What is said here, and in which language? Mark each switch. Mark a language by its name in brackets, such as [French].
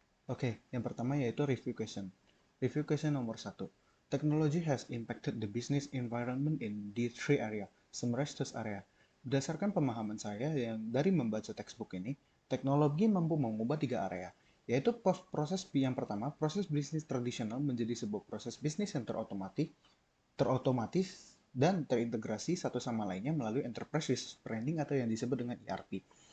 [Indonesian] Oke, yang pertama yaitu [English] review question. Review question [Indonesian] nomor 1. [English] Technology has impacted the business environment in these three area. Summarize those area. [Indonesian] Berdasarkan pemahaman saya yang dari membaca textbook ini, teknologi mampu mengubah tiga area, yaitu proses yang pertama, proses bisnis tradisional menjadi sebuah proses bisnis yang terotomatis dan terintegrasi satu sama lainnya melalui enterprise resource planning atau yang disebut dengan ERP.